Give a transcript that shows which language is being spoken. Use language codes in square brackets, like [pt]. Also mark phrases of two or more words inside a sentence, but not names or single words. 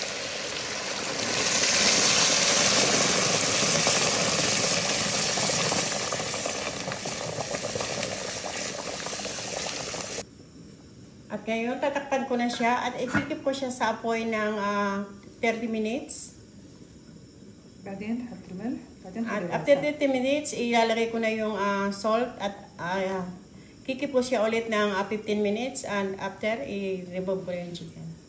[tl] At ngayon, tatakpan ko na siya at ikikip ko siya sa apoy ng 30 minutes. [ar] بعدين تحط الملح. بعدين [tl] At [en] after 30 minutes, [tl] ilalagay ko na yung salt at kikip ko siya ulit ng 15 [en] minutes and after, [tl] i-remove ko yung chicken.